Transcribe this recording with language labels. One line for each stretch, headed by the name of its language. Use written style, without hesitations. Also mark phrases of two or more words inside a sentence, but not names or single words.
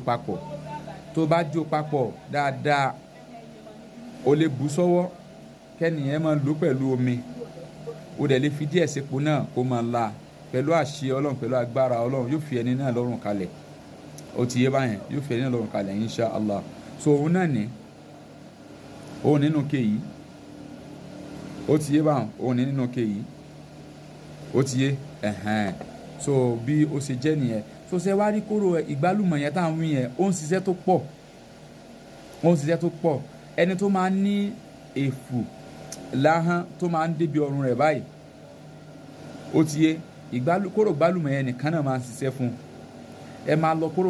Yoruba: papọ̀ tó bá jó papọ̀ dáadáa o lè bù sọ́wọ́ kẹ́nìyẹn máa lò pẹ̀lú omi o dẹ̀ lè fi díẹ̀ sepo náà kó máa la pẹ̀lú àṣẹ Ọlọ́run pẹ̀lú agbára Ọlọ́run yóò fi ẹni náà lọ́rùn kalẹ̀ ó ti yé báyẹn yóò fi ẹni náà lọ́rùn kalẹ̀
Arabic: إن شاء الله
Yoruba: so òun náà ní òun nínú kéyìí ó ti yé báyẹn òun ní nínú kéyìí ó ti yé so bí ó ṣe jẹ́ nìyẹn so ṣe wá rí kóró ìgbálùmọ̀ yẹn táwọn wí yẹn ó ń ṣiṣẹ́ tó pọ̀ ẹni tó máa ń ní èfù láhán tó máa ń débi ọrùn rẹ̀ báyìí ó ti yé kóró gbálùmọ̀ yẹn nìkan náà máa ń ṣiṣẹ́ fún ẹ máa lọ kóró